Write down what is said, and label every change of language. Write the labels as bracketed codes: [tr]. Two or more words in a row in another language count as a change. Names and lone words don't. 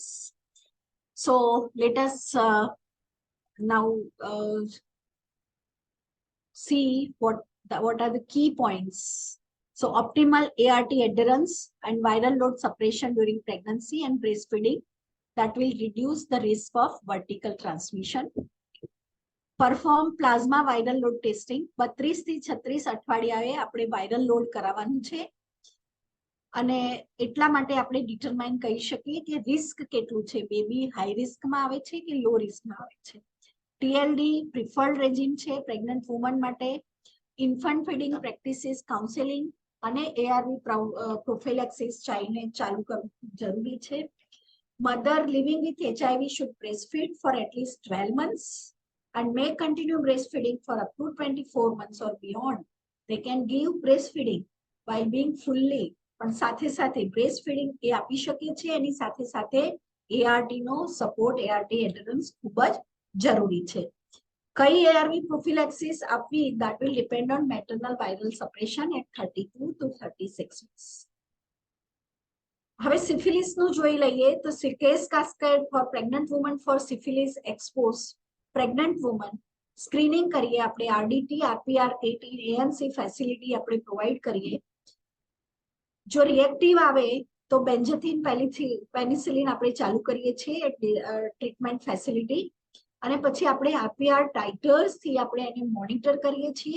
[en] So let us now see what are the key points. So optimal ART adherence and viral load suppression during pregnancy and breastfeeding that will reduce the risk of vertical transmission. Perform plasma viral load testing. [gu] 32 થી 36 અઠવાડિયાએ આપણે [en] viral load [gu] કરાવવાનું છે અને એટલા માટે આપણે ડિટરમાઇન કરી શકીએ કે રિસ્ક કેટલું છે, બેબી હાઈ રિસ્કમાં આવે છે કે લો રિસ્કમાં આવે છે. [en] TLD preferred regimen [gu] છે [en] pregnant woman [gu] માટે. [en] infant feeding practices counselling [gu] અને [en] ARV prophylaxis [gu] ચાઇલ્ડને ચાલુ કરવું જરૂરી છે. [en] mother living with HIV should breastfeed for at least 12 months and may continue breastfeeding for up to 24 months or beyond. They can give breastfeeding while being fully [gu] પણ સાથે સાથે [en] breast feeding [gu] એ આપી શકીએ છીએ, એની સાથે સાથે એઆરટી નો સપોર્ટ, [en] ART adherence [gu] ખૂબ જ જરૂરી છે. કઈ [en] ARV prophylaxis [gu] આપવી, [en] that will depend on maternal viral suppression at 32 to 36 weeks. [gu] હવે સિફિલિસ નું જોઈ લઈએ તો [en] case cascade for pregnant woman for syphilis exposed pregnant woman screening [gu] કરીએ આપણે, આરડીટી, આરપીઆર, કેટી, [en] ANC facility [gu] આપણે પ્રોવાઈડ કરીએ. જો રિએક્ટિવ આવે તો [en] benzathine penicillin [gu] આપણે ચાલુ કરીએ છીએ [en] treatment facility, [gu] અને પછી આપણે [en] RPR titers [gu] થી આપણે એને મોનિટર કરીએ છીએ.